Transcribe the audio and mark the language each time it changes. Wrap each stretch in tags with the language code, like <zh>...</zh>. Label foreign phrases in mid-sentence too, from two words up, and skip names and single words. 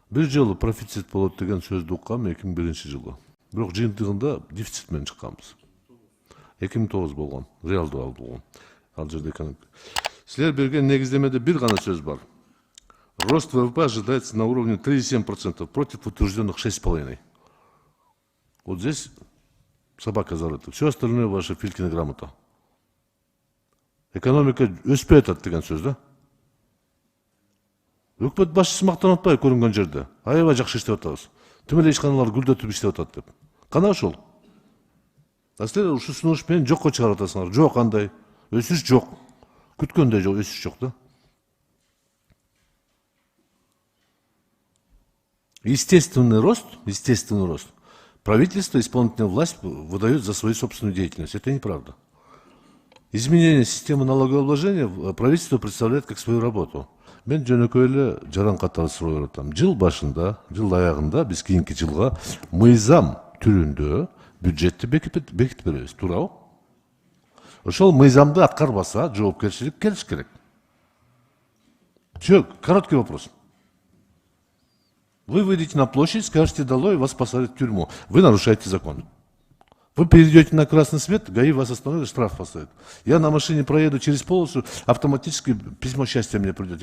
<ky>Бир жолу профицит болот деген сөздү уккам 2001-жылы. Бирок жыйынтыгында дефицит менен чыкканбыз. 2009 болгон, реалдуу алып болгон. Ал жерде Силер берген негиздемеде бир гана сөз бар.</ky> <ru>Рост ВВП ожидается на уровне 3,7% против утвержденных 6,5%. Вот здесь собака зарыта. Все остальное ваша Филькина грамота.</ru> <ky>Экономика өспөй атат деген сөз да. Өкмөт башчысы мактанып атпайбы көрүнгөн жерде? Аябай жакшы иштеп атабыз. Тим эле ишканалар гүлдөтүп иштеп атат деп. Кана ошол? А силер ушу сунуш менен жокко чыгарып атасыңар. Жок андай. Өсүш жок. Күткөндөй жок, өсүш жок да.</ky> <ru>Естественный рост. Правительство, исполнительная власть выдает за свою собственную деятельность. Это неправда. Изменение системы налогообложения правительство представляет как свою работу.</ru> <ky>Мен жөнөкөй эле жаран катары суроо бератам. Жыл башында, жыл аягында биз кийинки жылга мыйзам түрүндө бюджетти бекитип беребиз, туурабы? Ошол мыйзамды аткарбаса, жоопкерчилик келиш керек.</ky> <ru>Все, короткий вопрос. Вы выйдете на площадь, скажете долой, вас посадят в тюрьму. Вы нарушаете закон. Вы перейдете на красный свет, ГАИ вас остановит, штраф поставит. Я на машине проеду через полосу, автоматически письмо счастья мне придет.</ru>